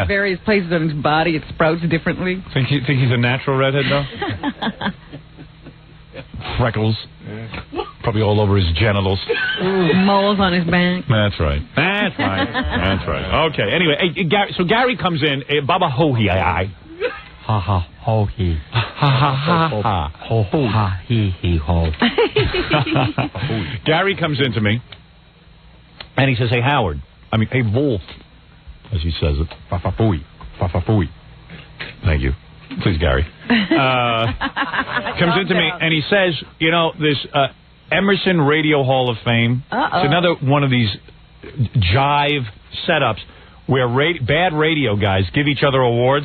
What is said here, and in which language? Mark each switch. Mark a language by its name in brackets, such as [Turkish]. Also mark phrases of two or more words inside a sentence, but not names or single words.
[English] various places on his body. It sprouts differently. Think he's a natural redhead, though? Freckles. Probably all over his genitals. Moles on his back. That's right. That's right. That's right. Okay, anyway, hey, Gary comes in. Baba ho-hee, I. Ha ha ho he. Ha ha ha ha. Ho ho ha he ho. Gary comes into me, and he says, hey, Howard. Hey, Wolf, as he says it. Fa-fa-fooey. Fa-fa-fooey. Thank you. Please, Gary. Comes into me, and he says, you know, this Emerson Radio Hall of Fame. Uh-oh. It's another one of these jive setups where bad radio guys give each other awards.